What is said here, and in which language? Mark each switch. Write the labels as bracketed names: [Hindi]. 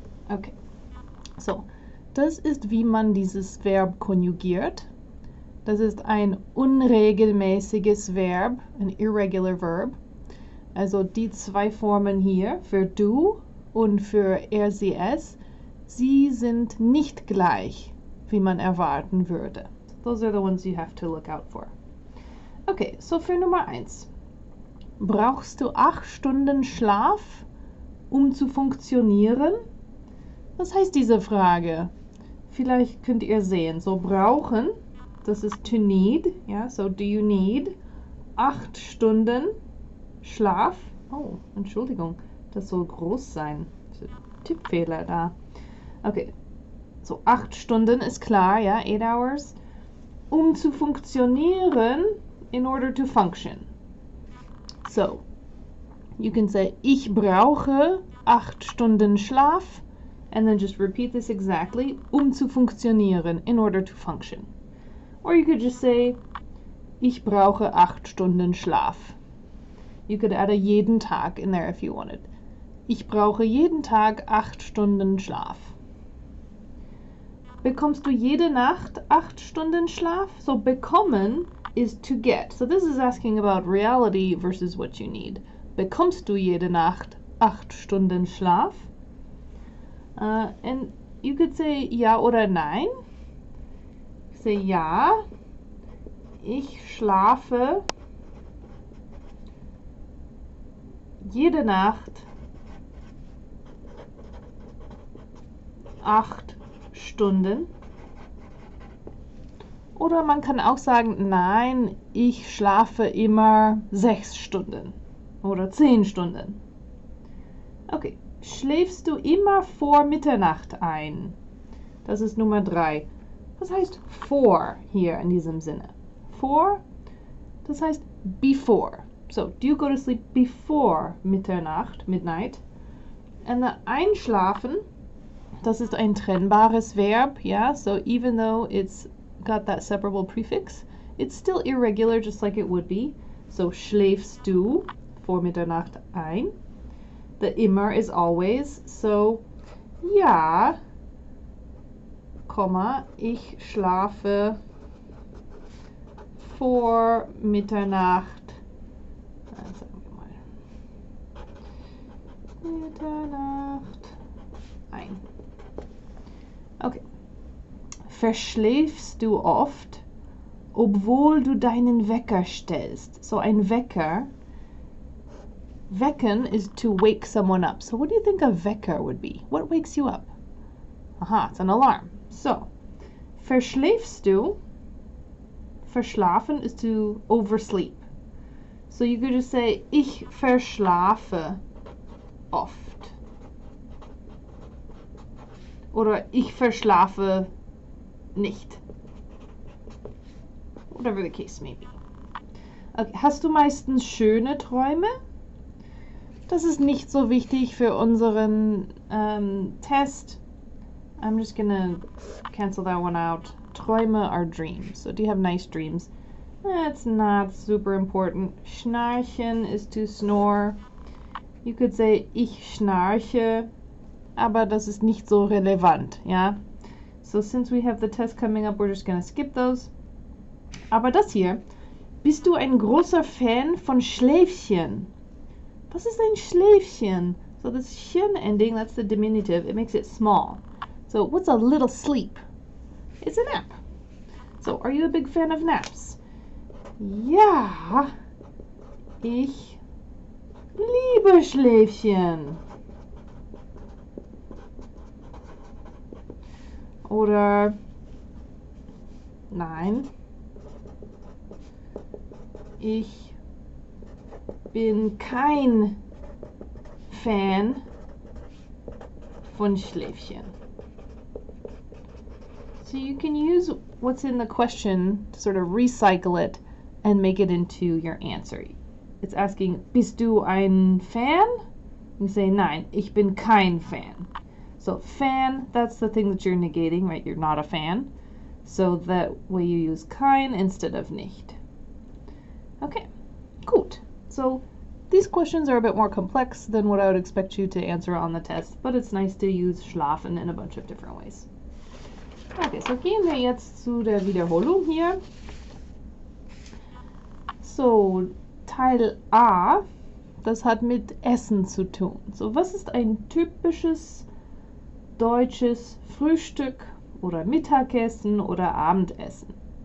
[German] Okay, so. Das ist, wie man dieses Verb konjugiert. Das ist ein unregelmäßiges Verb, ein [English] irregular verb. [German] Also die zwei Formen hier, für du und für er, sie, es, sie sind nicht gleich, wie man erwarten würde. [English] Those are the ones you have to look out for. [German] Okay, so für Nummer 1. Brauchst du 8 Stunden Schlaf, um zu funktionieren? Was heißt diese Frage? Vielleicht könnt ihr sehen, so brauchen, das ist to need, ja, [English] so do you need [German] 8 Stunden Schlaf? Oh, Entschuldigung, das soll groß sein. Tippfehler da. Okay, so 8 Stunden ist klar, ja, [English] 8 hours. [German] Um zu funktionieren, [English] in order to function. So, you can say, [German] ich brauche 8 Stunden Schlaf. [English] And then just repeat this exactly, [German] zu funktionieren, [English] in order to function. Or you could just say, [German] ich brauche 8 Stunden Schlaf. [English] You could add a [German] jeden Tag [English] in there if you wanted. [German] Ich brauche jeden Tag 8 Stunden Schlaf. Bekommst du jede Nacht 8 Stunden Schlaf? [English] So bekommen is to get. So this is asking about reality versus what you need. [German] Bekommst du jede Nacht 8 Stunden Schlaf? [English] And you could say [German] ja oder nein. Say ja, ich schlafe jede Nacht 8 Stunden. Oder man kann auch sagen, nein, ich schlafe immer 6 Stunden oder 10 Stunden. Okay. Schläfst du immer vor Mitternacht ein? Das ist Nummer 3. Was heißt vor hier in diesem Sinne? Vor, das heißt before. [English] So, do you go to sleep before Mitternacht, midnight? [German] Und einschlafen, das ist ein trennbares Verb, ja? [English] So even though it's got that separable prefix, it's still irregular just like it would be. [German] So schläfst du vor Mitternacht ein? [English] The immer is always, [German] so ja, Komma, ich schlafe vor Mitternacht, sagen wir mal, Mitternacht ein. Okay. Verschläfst du oft, obwohl du deinen Wecker stellst? So ein Wecker. [English] Wecken is to wake someone up. So what do you think a Wecker would be? What wakes you up? Aha, it's an alarm. So, [German] verschläfst du? [English] Verschlafen is to oversleep. So you could just say, [German] ich verschlafe oft. Oder ich verschlafe nicht. [English] Whatever the case may be. Okay, [German] hast du meistens schöne Träume? Das ist nicht so wichtig für unseren Test. [English] I'm just gonna cancel that one out. Träume are dreams. So do you have nice dreams? It's not super important. Schnarchen is to snore. You could say, [German] ich schnarche. Aber das ist nicht so relevant, ja? [English] So since we have the test coming up, we're just gonna skip those. [German] Aber das hier, bist du ein großer Fan von Schläfchen? Was ist ein Schläfchen? [English] So this chen ending, that's the diminutive, it makes it small. So what's a little sleep? It's a nap. So, are you a big fan of naps? [German] Ja, ich liebe Schläfchen. Oder nein, ich bin kein Fan von Schläfchen. [English] So you can use what's in the question to sort of recycle it and make it into your answer. It's asking, [German] bist du ein Fan? [English] You say, [German] nein, ich bin kein Fan. [English] So fan, that's the thing that you're negating, right? You're not a fan. So that way you use kein instead of nicht. Okay, gut. So these questions are a bit more complex than what I would expect you to answer on the test, but it's nice to use schlafen in a bunch of different ways. [German] Okay, so gehen wir jetzt zu der Wiederholung hier. So, Teil A, das hat mit Essen zu tun. So, was ist ein typisches deutsches Frühstück oder Mittagessen oder Abendessen?